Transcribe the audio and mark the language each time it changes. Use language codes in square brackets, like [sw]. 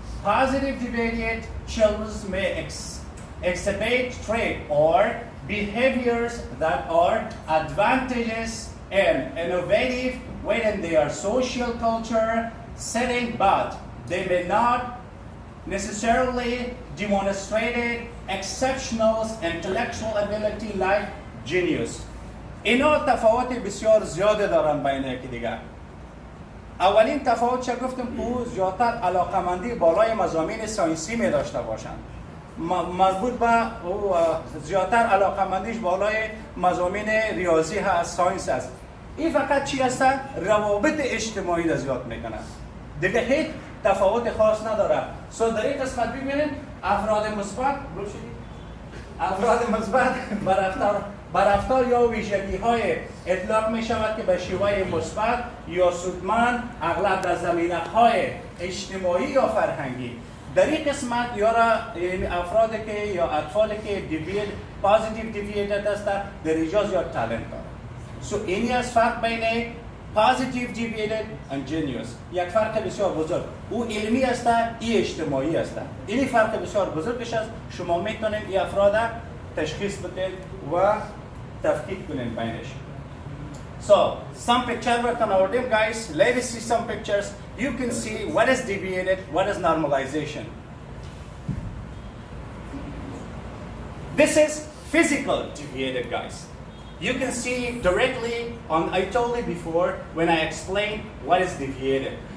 [en] positive deviated children may exhibit traits or behaviors that are advantageous and innovative within their social culture setting, but they may not necessarily demonstrate exceptional intellectual ability like genius. [fa] اینا تفاوت بسیار زیاده دارن بین یکی دیگر. اولین تفاوت چه گفتم که زیادتر علاقمندی بالای مضامین ساینسی می داشته باشند. مربوط به زیادتر علاقمندیش بالای مضامین ریاضی هست، ساینس هست. این فقط چی هست؟ روابط اجتماعی را زیاد میکنه. دیگه هیچ تفاوت خاص نداره. در این قسمت ببینید افراد مثبت بر رفتار یا ویژگی های اطلاق می شود که به شیوه مثبت یا سودمند اغلب در زمینه های اجتماعی یا فرهنگی. در این قسمت افرادی که یا اطفالی که پازیتیو دیوییتد هستند در اینجا زیاد تالنت دارند. اینی از فرق بین [en] positive deviated and genius. [fa] یک فرق بسیار بزرگ. او علمی است، این اجتماعی است. این فرق بسیار بزرگش است. شما میتونید این افراد تشخیص بدید و تفکیک کنید بینش. [en] So, some pictures were on our dim guys. Let's see some pictures. You can see what is deviated, what is normalization. This is physical deviated, guys. You can see directly on, I told you before when I explained what is deviated.